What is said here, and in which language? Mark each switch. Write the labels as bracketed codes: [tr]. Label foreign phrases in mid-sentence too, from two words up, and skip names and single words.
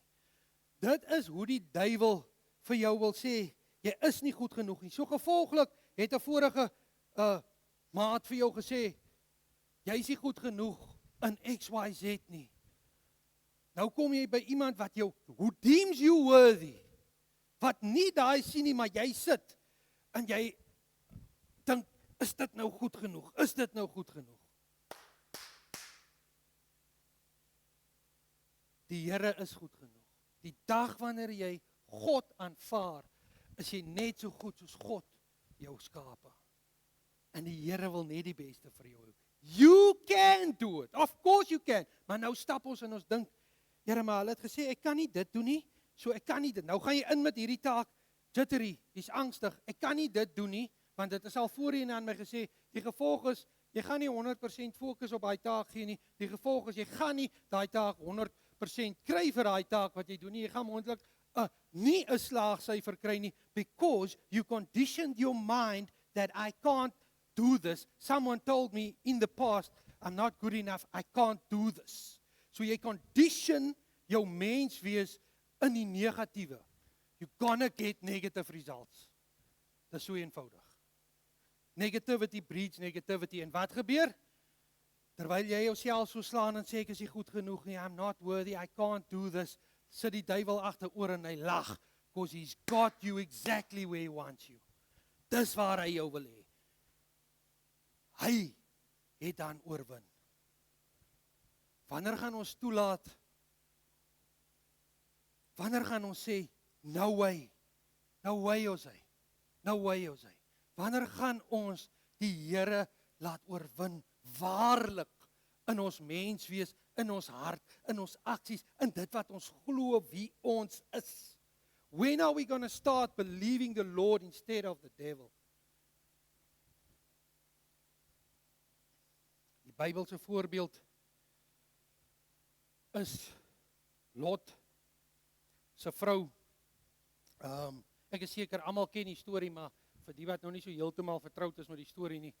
[af] Dit is hoe die duiwel vir jou wil sê, jy is nie goed genoeg nie. So gevolglik het 'n vorige maat vir jou gesê, jy is nie goed genoeg in XYZ nie. Nou kom jy by iemand wat jou, [en] who deems you worthy, [af] wat nie daai sien nie, maar jy sit, en jy dink, is dit nou goed genoeg? Is dit nou goed genoeg? Die Here is goed genoeg. Die dag wanneer jy God aanvaar, is jy net so goed soos God jou skape. En die Here wil net die beste vir jou hê. [en] You can do it. Of course you can. [af] Maar nou stap ons en ons dink, Here, maar hulle het gesê, ek kan nie dit doen nie, so ek kan nie dit. Nou gaan jy in met hierdie taak, jittery, jy's angstig, ek kan nie dit doen nie, want dit is al voorheen aan my gesê, die gevolg is, jy gaan nie 100% fokus op daai taak gee nie, die gevolg is, jy gaan nie daai taak 100% kry vir daai taak wat jy doen nie, jy gaan moontlik nie 'n slaagsyfer kry nie, [en] because you conditioned your mind that I can't do this. Someone told me in the past, I'm not good enough, I can't do this. [af] So jy condition jou menswees in die negatiewe. [en] You're gonna get negative results. [af] Dis so eenvoudig. [en] Negativity breeds negativity. [af] En wat gebeur? Terwyl jy jouself so slaan en sê ek is nie goed genoeg nie, [en] I'm not worthy, I can't do this, [af] sit die duiwel agteroor en hy lag, [en] because he's got you exactly where he wants you. [af] Dis waar hy jou wil hê. Hy het dan oorwin. Wanneer gaan ons toelaat? Wanneer gaan ons sê, [en] no way Jose, no way Jose. [af] Wanneer gaan ons die Here laat oorwin, waarlik, in ons menswees, in ons hart, in ons aksies, in dit wat ons glo wie ons is? [en] When are we going to start believing the Lord instead of the devil? [af] Die Bybelse voorbeeld is Lot se vrou. Ek is seker almal ken die storie, maar vir die wat nou nie so heeltemal vertroud is met die storie nie.